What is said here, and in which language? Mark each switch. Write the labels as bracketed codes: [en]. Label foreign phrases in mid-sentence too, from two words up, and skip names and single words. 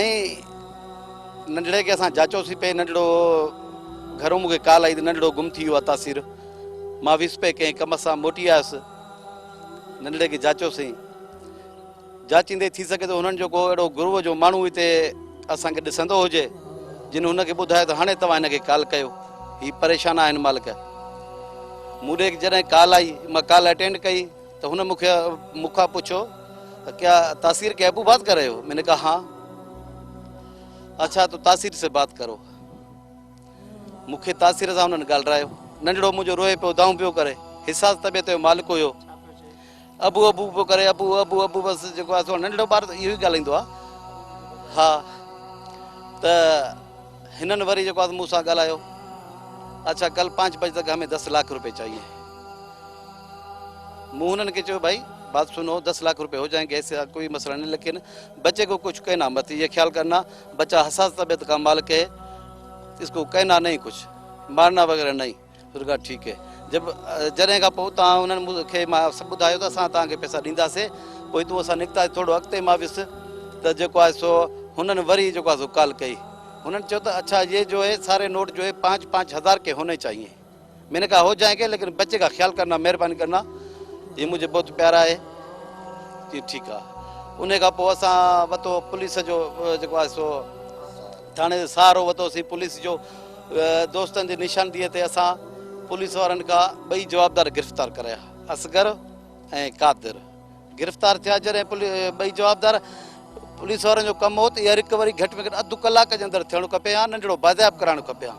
[sd] साईं नंढड़े खे असां जाचोसीं पे नंढड़ो घरों मूंखे कॉल आई त नंढड़ो गुम थी वियो आहे तासीर मां विस्पे कंहिं कम सां मोटी आयुसि नंढड़े खे जाचोसीं जाचींदे थी सघे थो हुननि जो को अहिड़ो गुरूअ जो माण्हू हिते असांखे ॾिसंदो हुजे जिन हुनखे ॿुधायो त हाणे तव्हां हिनखे कॉल कयो हीअ परेशान आहिनि मालिक। मूं ॾे जॾहिं कॉल आई मां कॉल अटेंड कई त हुन मूंखां पुछो [ur] کیا تاثیر کے ابو بات کر رہے ہو؟ میں نے کہا ہاں. اچھا تو تاثیر سے بات کرو. [sd] मूंखे तासीर सां हुननि ॻाल्हायो नंढड़ो मुंहिंजो रोए पियो दाऊं पियो करे हिसास तबियत जो मालिक हुयो अबू अबू पियो करे अबू अबू अबू बसि जेको आहे सो नंढड़ो ॿार त इहो ई ॻाल्हाईंदो आहे। हा त हिननि वरी जेको आहे मूं सां ॻाल्हायो [ur] اچھا کل 5 بجے تک ہمیں 10 لاکھ روپے چاہیے. [sd] मूं हुननि खे चयो [ur] بھائی بات سنو 10 لاکھ روپے ہو جائیں گے ایسے کوئی مسئلہ نہیں لیکن بچے کو کچھ کہنا مت یہ خیال کرنا بچہ حساس طبیعت کا مالک ہے اس کو کہنا نہیں کچھ مارنا وغیرہ نہیں. تو کہا ٹھیک ہے. [sd] जब जॾहिं खां पोइ तव्हां हुननि मूंखे मां सभु ॿुधायो त असां तव्हांखे पैसा ॾींदासीं पोइ तूं असां निकितासीं थोरो अॻिते मां वियुसि त जेको आहे सो हुननि वरी जेको आहे सो कॉल कई [ur] انہوں نے چو تو اچھا یہ جو ہے سارے نوٹ جو ہے 5-5 ہزار کے ہونے چاہیے. میں نے کہا ہو جائیں گے لیکن بچے کا خیال کرنا مہربانی کرنا یہ مجھے بہت پیارا ہے کہ ٹھیک ہے. [sd] उन खां पोइ असां वरितो पुलिस जो जेको आहे सो थाणे जो सहारो वरितोसीं पुलिस जो दोस्तनि जी निशानदीअ ते असां पुलिस वारनि खां ॿई जवाबदार गिरफ़्तार कराया असगर ऐं कादिर गिरफ़्तार थिया जॾहिं ॿई जवाबदार पुलिस वारनि जो कमु हो त इहा रिकवरी घटि में घटि अधु कलाक जे अंदरि थियणो खपे हा नंढड़ो बाज़ाब कराइणो खपे हा।